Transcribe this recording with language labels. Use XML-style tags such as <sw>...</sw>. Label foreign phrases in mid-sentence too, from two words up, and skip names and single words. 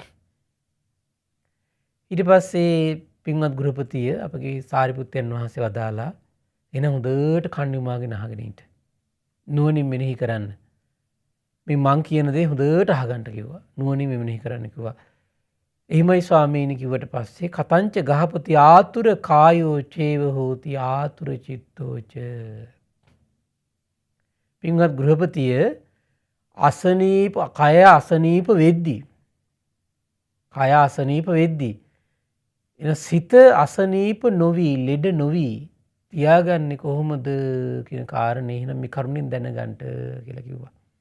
<si>ඊට පස්සේ පින්වත් ගෘහපතිය අපගේ සාරිපුත්තයන් වහන්සේ වදාලා එන හොඳට කන් යොමාගෙන අහගෙන ඉන්න. නුවණින් මෙනෙහි කරන්න. මේ මං කියන දේ හොඳට අහගන්න කිව්වා. නුවණින් මෙනෙහි කරන්න කිව්වා. එහෙමයි ස්වාමීනි කිව්වට පස්සේ</si> <pi>කතංච ගහපති ආතුර කායෝ චේව හෝති ආතුර චිත්තෝච.</pi> <si>පින්වත් ගෘහපතිය අසනීප කය අසනීප වෙද්දී එන සිත අසනීප නොවි ලෙඩ නොවි තියාගන්නේ කොහොමද කියන කාරණේ එහෙනම් මේ කරුණෙන් දැනගන්න කියලා කිව්වා.</si>